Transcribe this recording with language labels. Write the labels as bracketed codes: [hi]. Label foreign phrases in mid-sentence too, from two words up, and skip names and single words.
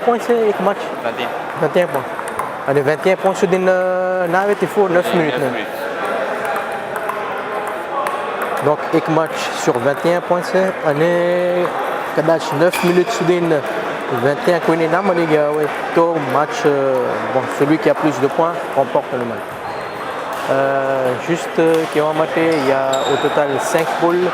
[gu] પોઈન્ટ છે એક match 21 પોઈન્ટ અને 21 પોઈન્ટ સુધી ના આવે તે 9 મિનિટ. donc એક match sur 21 પોઈન્ટ છે અને કદાચ 9 મિનિટ સુધી 21 કોઈને ના મળી ગયા હોય તો [fr] match bon celui qui a plus de points remporte le match. juste [gu] કહેવા માટે [fr] il y a au total 5 poules.